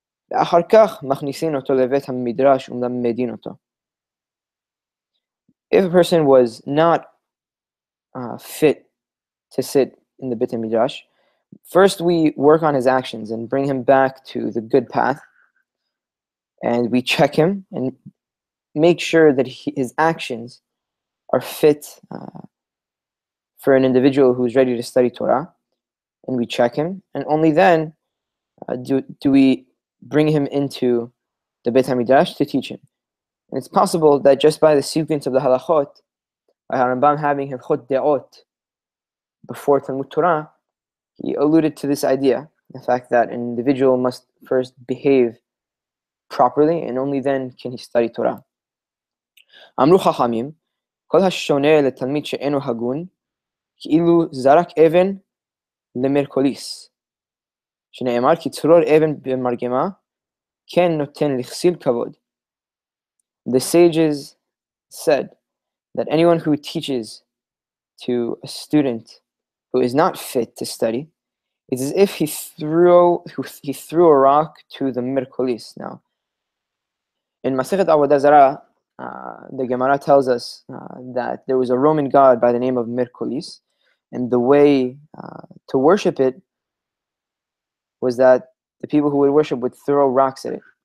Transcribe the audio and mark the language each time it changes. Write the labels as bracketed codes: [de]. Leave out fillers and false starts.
[he] ואחר כך מכניסין אותו לבית המדרש ומלמדין אותו. [en] If a person was not fit to sit in the Beit HaMidrash, first we work on his actions and bring him back to the good path, and we check him and make sure that his actions are fit for an individual who's ready to study Torah, and we check him, and only then do we bring him into the Beit HaMidrash to teach him. And it's possible that just by the sequence of the halachot, by Rambam having Hilkhot De'ot before Talmud Torah, he alluded to this idea, the fact that an individual must first behave properly, and only then can he study Torah. [he] אמרו חכמים, כל השונה לתלמיד שאינו הגון, כאילו זרק אבן למרקוליס, שנאמר כי צרור אבן במרגמה, כן נותן לכסיל כבוד. [en] The sages said that anyone who teaches to a student who is not fit to study, it's as if he threw a rock to the Merkolis. Now, in Masechet Avodah Zarah, the Gemara tells us that there was a Roman god by the name of Merkolis, and the way to worship it was that the people who would worship would throw rocks at it.